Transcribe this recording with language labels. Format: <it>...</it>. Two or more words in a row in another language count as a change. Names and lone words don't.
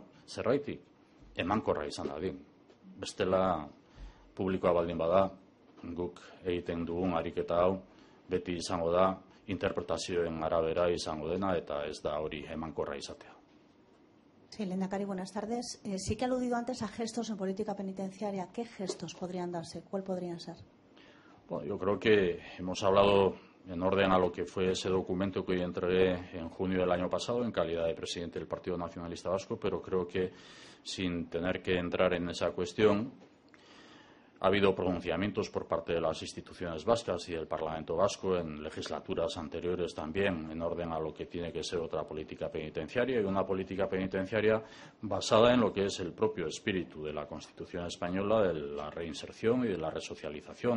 <eu>Zerraitik, emankorra izan dadin. Bestela publikoa baldin bada, guk egiten dugun ariketa hau, beti izango da, interpretazioen arabera izango dena, eta ez da hori emankorra izatea.</eu> <es>Sí, Lehendakari, buenas tardes. Sí que ha aludido antes a gestos en política penitenciaria. ¿Qué gestos podrían darse? ¿Cuál podrían ser? Bueno, yo creo que hemos hablado en orden a lo que fue ese documento que hoy entregué en junio del año pasado en calidad de presidente del Partido Nacionalista Vasco, pero creo que sin tener que entrar en esa cuestión, ha habido pronunciamientos por parte de las instituciones vascas y del Parlamento Vasco en legislaturas anteriores también en orden a lo que tiene que ser otra política penitenciaria y una política penitenciaria basada en lo que es el propio espíritu de la Constitución española, de la reinserción y de la resocialización.</es>